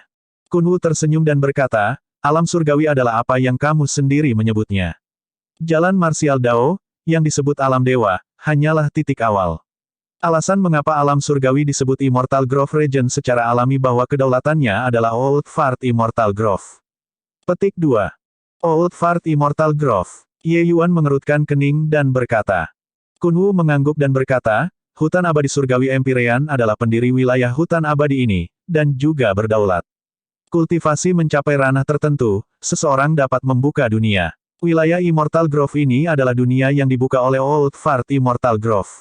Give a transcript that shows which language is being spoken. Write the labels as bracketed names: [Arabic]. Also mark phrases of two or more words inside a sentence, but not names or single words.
[Indonesian] Kunwu tersenyum dan berkata, "Alam surgawi adalah apa yang kamu sendiri menyebutnya. Jalan marsial Dao, yang disebut alam dewa, hanyalah titik awal. Alasan mengapa alam surgawi disebut Immortal Grove Region secara alami bahwa kedaulatannya adalah Old Fart Immortal Grove." Petik 2. Old Fart Immortal Grove. Ye Yuan mengerutkan kening dan berkata. Kunwu mengangguk dan berkata, "Hutan abadi surgawi Empyrean adalah pendiri wilayah hutan abadi ini, dan juga berdaulat. Kultivasi mencapai ranah tertentu, seseorang dapat membuka dunia. Wilayah Immortal Grove ini adalah dunia yang dibuka oleh Old Fart Immortal Grove."